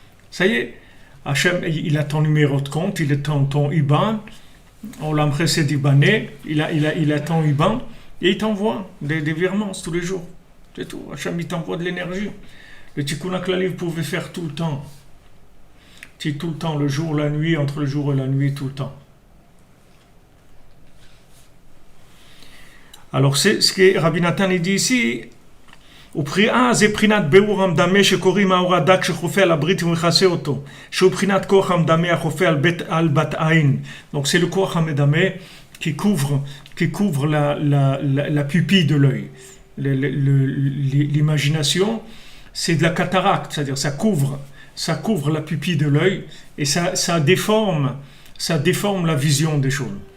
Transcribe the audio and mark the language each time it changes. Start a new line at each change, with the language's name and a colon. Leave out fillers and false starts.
French: Ça y est, Hachem, il a ton numéro de compte, il a ton IBAN, on l'a précédé IBANé, il a ton IBAN, et il t'envoie des virements tous les jours. C'est tout. Hachem, il t'envoie de l'énergie. Le Tikkun HaKlali, vous pouvez faire tout le temps. Tout le temps, le jour, la nuit, entre le jour et la nuit, tout le temps. Alors, c'est ce que Rabbi Nathan dit ici.
Hebrew: זה בחינת ביאור המדמה שקוראים האור הדק שחופה על הברית ומכסה אותו, שהוא בחינת כוח המדמה החופה על בת עין.
French: Donc c'est le כוח המדמה qui couvre la pupille de l'œil. L'imagination, c'est de la cataracte, c'est-à-dire ça couvre la pupille de l'œil et ça déforme la vision des choses.